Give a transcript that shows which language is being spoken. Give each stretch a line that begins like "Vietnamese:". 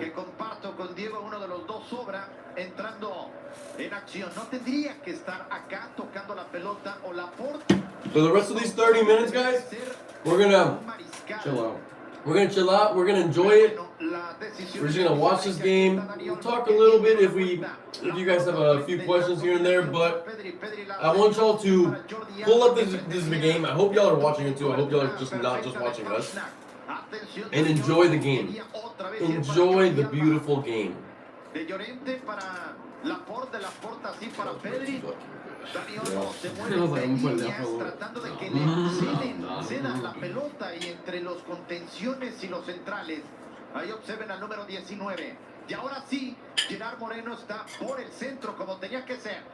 Spanish: Que comparto con Diego, uno de los dos sobra entrando en acción. No tendría que estar acá tocando la pelota o la porta.
English: For the rest of these 30 minutes, guys, we're gonna Chill out. we're gonna chill out. We're gonna enjoy it. We're just gonna watch this game. We'll talk a little bit if you guys have a few questions here and there. But I want y'all to pull up this game. I hope y'all are watching it too. I hope y'all are not just watching us. And enjoy the game. Enjoy the beautiful game.
Spanish: De Llorente para Laporte, Laporta así para Pedri. Dani Olmo se mueve en líneas tratando de que le cedan la pelota y entre los contenciones y los centrales. Ahí observen al número 19. Y ahora sí, Gerard Moreno está por el centro como tenía que ser.